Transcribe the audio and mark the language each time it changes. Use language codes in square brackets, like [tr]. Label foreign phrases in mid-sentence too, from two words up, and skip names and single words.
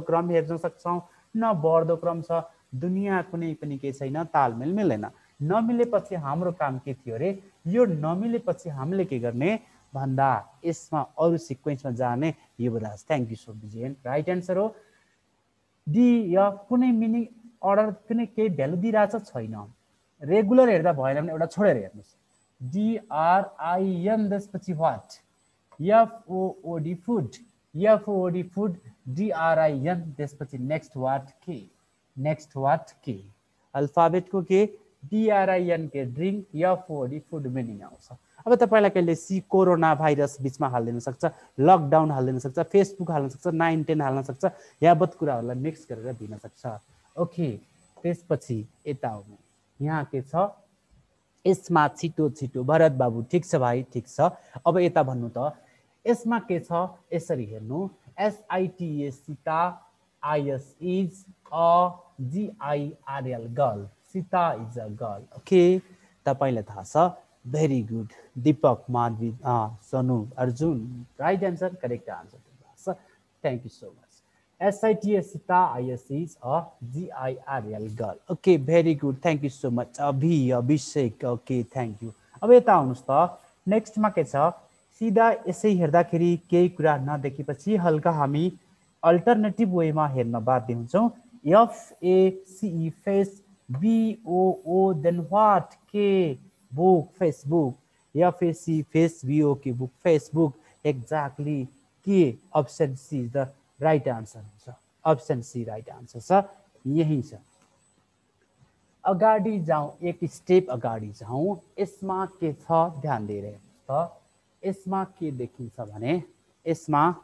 [ne] क्रम हेर्न सक्छौं न बढ्दो क्रम छ दुनिया कुनै पनि के छैन तालमेल मिलेन नमिलेपछि हाम्रो काम के थियो रे यो नमिलेपछि हामीले के गर्ने भन्दा यसमा अरु सिक्वेन्समा जाने युवराज [en] thank you so [ne] विजयन [en] right answer [ne] हो डी या कुनै [en] meaning order [ne] कुनै केही भ्यालु दिइराछ छैन रेगुलर हेर्दा भएन भने एउटा छोडेर हेर्नुस् [en] D R I N [ne] त्यसपछि [en] what F O O D food D R I N त्यसपछि next what K alphabet को K D R I N K drink F O D food meaning [ne] आउँछ अब तपाईलाई कहिले [en] C corona virus [ne] बीचमा हाल्दिन सक्छ लकडाउन हाल्दिन सक्छ फेसबुक हाल्न सक्छ 9 10 हाल्न सक्छ यावत कुराहरुलाई मिक्स गरेर दिन सक्छ ओके त्यसपछि यता आउनु यहाँ के छ यसमा छिटो छिटो भरत बाबु ठीक छ भाइ ठीक छ अब यता भन्नु त यसमा के छ यसरी हेर्नु [en] S I T A Sita I S is a G I R L girl Sita is a girl okay [ne] तपाईलाई थाहा छ [en] very good दीपक माधवी सोनु अर्जुन right answer correct answer thank you so much SITA Sita IS is a GIRL girl. Okay, very good. Thank you so much. Abhishek. Okay, thank you. [ne] अब यता आउनुस् त नेक्स्ट मा के छ सिधा यसै हेर्दाखेरि केही कुरा नदेखेपछि हल्का हामी [en] alternative way [ne] हेर्न बाध्य हुन्छौं [en] FACE face BOO then what K book Facebook FACE face BOK book Facebook exactly K option C is the right answer [ne] हुन्छ [en] option C right answer [ne] छ यही छ अगाडि जाउँ एक स्टेप अगाडि जाउँ यसमा के छ ध्यान दिएर हेर्नुस् त यसमा के देखिन्छ भने यसमा